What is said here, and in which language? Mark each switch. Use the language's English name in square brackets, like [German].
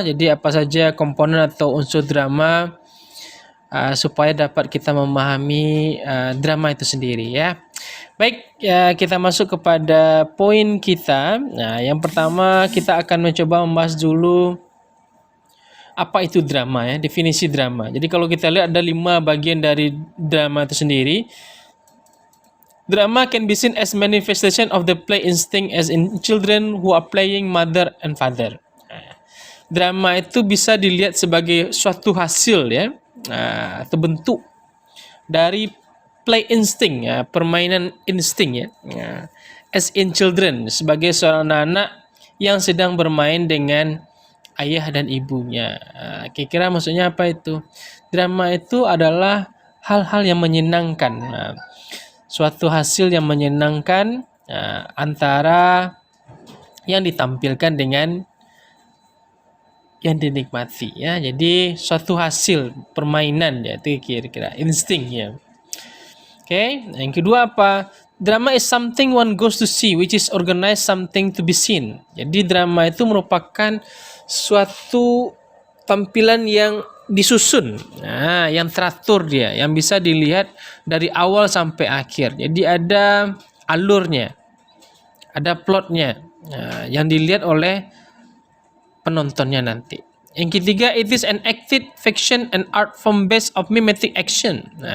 [Indonesian] Jadi apa saja komponen atau unsur drama supaya dapat kita memahami drama itu sendiri ya. Baik, kita masuk kepada poin kita. Nah, yang pertama kita akan mencoba membahas dulu apa itu drama ya, definisi drama. Jadi kalau kita lihat ada 5 bagian dari drama itu sendiri. [English] Drama can be seen as manifestation of the play instinct as in children who are playing mother and father. [Indonesian] Drama itu bisa dilihat sebagai suatu hasil ya, atau bentuk dari [English] play instinct [Indonesian] ya, permainan insting ya. [English] As in children, [Indonesian] sebagai seorang anak yang sedang bermain dengan ayah dan ibunya. Kira-kira maksudnya apa itu? Drama itu adalah hal-hal yang menyenangkan. Suatu hasil yang menyenangkan antara yang ditampilkan dengan yang dinikmati ya. Jadi suatu hasil permainan ya, itu kira-kira insting ya. Oke, yang kedua apa? [English] Drama is something one goes to see, which is organized something to be seen. [Indonesian] Jadi drama itu merupakan suatu tampilan yang disusun, yang teratur dia, yang bisa dilihat dari awal sampai akhir. Jadi ada alurnya, ada plotnya, yang dilihat oleh penontonnya nanti. Yang ketiga, [English] it is an acted fiction and art form based of mimetic action.